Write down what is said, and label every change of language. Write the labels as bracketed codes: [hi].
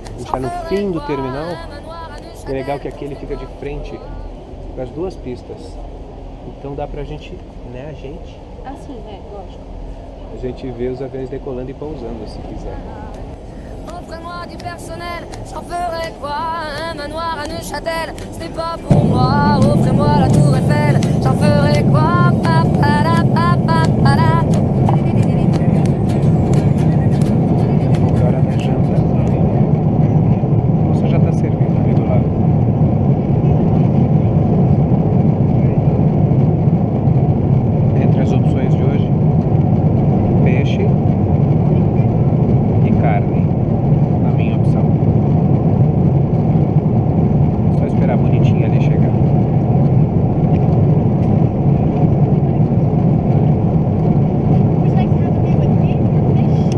[pt] A gente está no fim do terminal. É legal que aqui ele fica de frente para as duas pistas. Então dá pra gente, né, Assim, lógico. a gente vê os aviões decolando e pousando, se quiser. [fr] Offrez-moi du personnel, j'en ferai quoi? Un manoir à Neuchâtel, ce n'est pas pour moi. Offrez-moi la tour Eiffel, j'en ferai quoi? [pt] Agora na janta. Você já está servindo ali do lado. Entre as opções de hoje, peixe e carne. A minha opção. Só esperar a bonitinha ali chegar. [en] Would you like to have a bit with beef or fish?